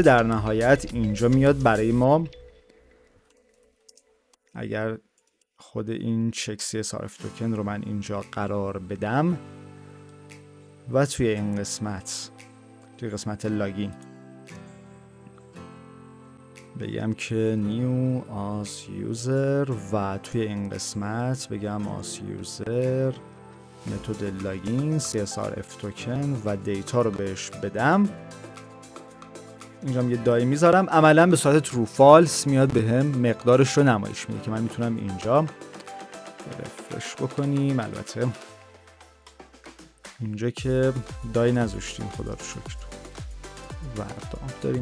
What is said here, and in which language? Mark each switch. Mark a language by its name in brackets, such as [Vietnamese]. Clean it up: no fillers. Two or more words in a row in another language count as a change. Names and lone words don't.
[Persian] در نهایت اینجا میاد برای ما، اگر خود این [English] check CSRF token [Persian] رو من اینجا قرار بدم و توی این قسمت توی قسمت لاگین بگم که [English] new as user [Persian] و توی این قسمت بگم [English] as user method login CSRF token [Persian] و دیتا رو بهش بدم. اینجا یه دای میذارم، عملا به صورت [English] true false [Persian] میاد به هم مقدارش رو نمایش میده که من میتونم اینجا رفرش بکنیم. البته اینجا که دای نذاشتیم خدا رو شکر وردام داریم.